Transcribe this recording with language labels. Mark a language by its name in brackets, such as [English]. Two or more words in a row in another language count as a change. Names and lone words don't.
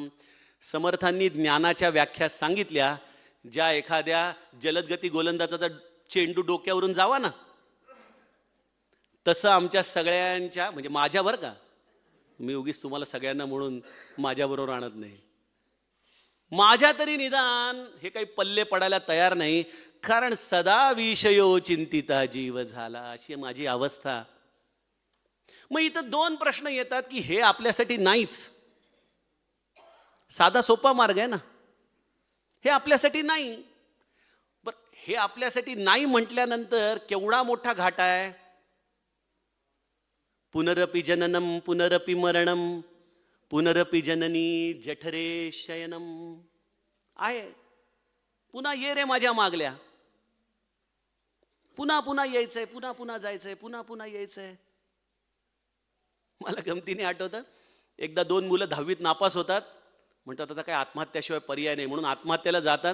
[Marathi] समर्थांनी ज्ञानाच्या व्याख्या सांगितल्या. ज्या एखाद्या जलदगती गोलंदाजाचा चेंडू डोक्यावरून जावा ना, तसं आमच्या सगळ्यांच्या, म्हणजे माझ्यावर का, मी उगीच तुम्हाला सगळ्यांना म्हणून माझ्याबरोबर आणत नाही, माझ्या तरी निदान हे काही पल्ले पडायला तयार नाही. कारण सदा विषयो चिंतिता जीव झाला, अशी माझी अवस्था. मग इथं दोन प्रश्न येतात की हे आपल्यासाठी नाहीच. साधा सोपा मार्ग आहे ना, हे आपल्यासाठी नाही. बरं, हे आपल्यासाठी नाही म्हटल्यानंतर केवढा मोठा घाटा आहे. [Sanskrit] पुनरपि जननम पुनरपि मरणम, पुनरपि जननी जठरे शयनम. [Marathi] आहे, पुन्हा ये रे माझ्या मागल्या, पुन्हा पुन्हा यायचंय, पुन्हा पुन्हा जायचंय, पुन्हा पुन्हा यायचंय. मला गमतीने आठवतं, एकदा 2 मुलं 10वीत नापास होतात. म्हणतात आता काय आत्महत्याशिवाय पर्याय नाही, म्हणून आत्महत्याला जातात.